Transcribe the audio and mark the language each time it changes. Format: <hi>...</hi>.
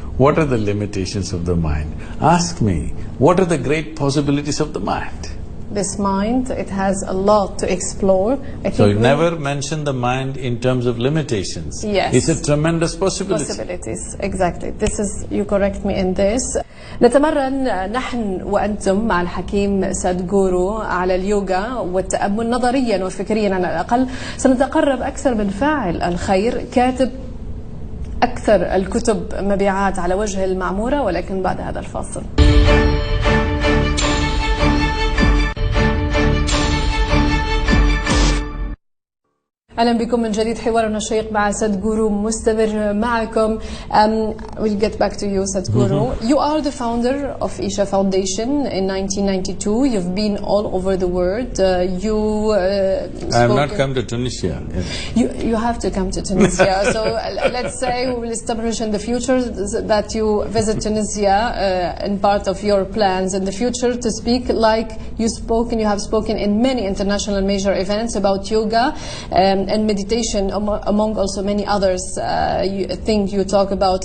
<en>What are the limitations of the mind? Ask me, what are the great possibilities of the mind? This mind, it has a lot to explore. So you never mention the mind in terms of limitations. Yes. It's a tremendous possibility. Possibilities, exactly. This is, you correct me in this.</en> <ar>نتمرن نحن وأنتم مع الحكيم سادغورو على اليوغا والتأمل نظريا وفكريا على الأقل. سنتقرب أكثر من فاعل الخير، كاتب أكثر الكتب مبيعات على وجه المعمورة، ولكن بعد هذا الفاصل. أهلا بكم من جديد. حوارنا الشيق مع سادغورو مستمر معكم.</ar> <en>We'll get back to you, Sadguru. You are the founder of Isha Foundation in 1992. You've been all over the world. I have not come to Tunisia. You have to come to Tunisia. So let's say we will establish in the future that you visit Tunisia in part of your plans in the future to speak like you have spoken in many international major events about yoga and meditation, among also many others things you talk about.</en>